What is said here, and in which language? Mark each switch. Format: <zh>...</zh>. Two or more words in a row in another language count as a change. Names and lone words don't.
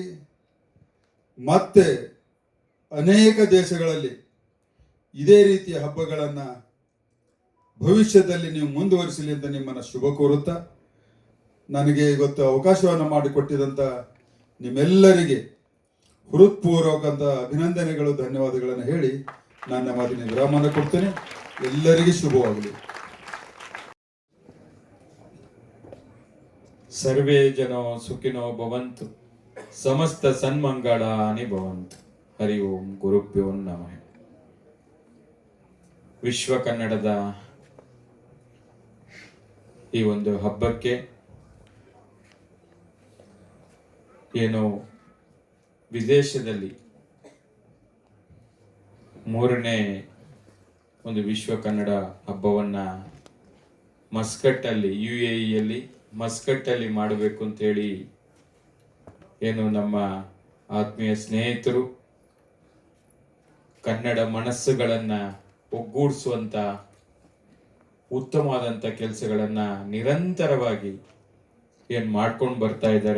<kn>ಮತ್ತೆ ಅನೇಕ ದೇಶಗಳಲ್ಲಿ ಇದೇ ರೀತಿಯ ಹಬ್ಬಗಳನ್ನು ಭವಿಷ್ಯದಲ್ಲಿ ನೀವು ಮುಂದುವರಿಸಲಿ ಅಂತ ನಿಮ್ಮನ್ನು ಶುಭ ಕೋರುತ್ತಾ, ನನಗೆ ಇವತ್ತು ಅವಕಾಶವನ್ನು ಮಾಡಿಕೊಟ್ಟಿದಂಥ ನಿಮ್ಮೆಲ್ಲರಿಗೆ ಹೃತ್ಪೂರ್ವಕಂತ ಅಭಿನಂದನೆಗಳು, ಧನ್ಯವಾದಗಳನ್ನು ಹೇಳಿ ನನ್ನ ಮಾತಿನ ವಿರಾಮವನ್ನು ಕೊಡ್ತೇನೆ. ಎಲ್ಲರಿಗೆ ಶುಭವಾಗಲಿ.</kn> <sa>ಸರ್ವೇ ಜನೋ ಸುಖಿನೋ ಭವಂತು, ಸಮಸ್ತ ಸನ್ಮಂಗಳಾನಿ ಭವಂತು. ಹರಿ ಓಂ ಗುರುಭ್ಯೋ ನಮಃ.</sa> <kn>ವಿಶ್ವ ಕನ್ನಡದ ಈ ಒಂದು ಹಬ್ಬಕ್ಕೆ ಏನು ವಿದೇಶದಲ್ಲಿ 3ನೇ ಒಂದು ವಿಶ್ವ ಕನ್ನಡ ಹಬ್ಬವನ್ನ ಮಸ್ಕಟ್ಟಲ್ಲಿ, UAEಯಲ್ಲಿ ಮಸ್ಕಟ್ಟಲ್ಲಿ ಮಾಡಬೇಕು ಅಂತೇಳಿ ಏನು ನಮ್ಮ ಆತ್ಮೀಯ ಸ್ನೇಹಿತರು ಕನ್ನಡ ಮನಸ್ಸುಗಳನ್ನ ಒಗ್ಗೂಡಿಸುವಂತ ಉತ್ತಮವಾದಂಥ ಕೆಲಸಗಳನ್ನ ನಿರಂತರವಾಗಿ ಏನು ಮಾಡ್ಕೊಂಡು ಬರ್ತಾ ಇದ್ದಾರೆ.</kn>